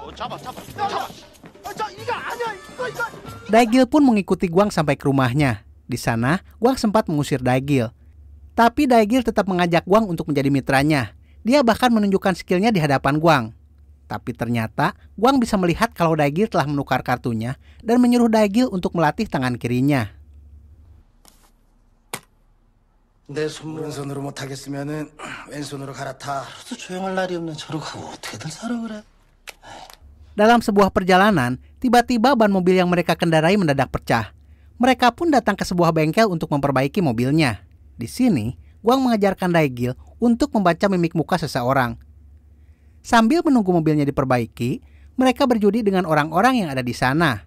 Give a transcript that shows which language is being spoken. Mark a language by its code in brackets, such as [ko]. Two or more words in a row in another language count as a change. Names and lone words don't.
[id] Dae-gil pun mengikuti Gwang sampai ke rumahnya. Di sana, Gwang sempat mengusir Dae-gil. Tapi Dae-gil tetap mengajak Gwang untuk menjadi mitranya. Dia bahkan menunjukkan skillnya di hadapan Gwang. Tapi ternyata, Gwang bisa melihat kalau Dae-gil telah menukar kartunya dan menyuruh Dae-gil untuk melatih tangan kirinya. [ko] 내 오른손으로 못하겠으면은 왼손으로 갈아타. 조용할 날이 없는 저러고 어떻게들 살아 그래? [id] Dalam sebuah perjalanan, tiba-tiba ban mobil yang mereka kendarai mendadak pecah. Mereka pun datang ke sebuah bengkel untuk memperbaiki mobilnya. Di sini, Gwang mengajarkan Dae-gil untuk membaca mimik muka seseorang. Sambil menunggu mobilnya diperbaiki, mereka berjudi dengan orang-orang yang ada di sana.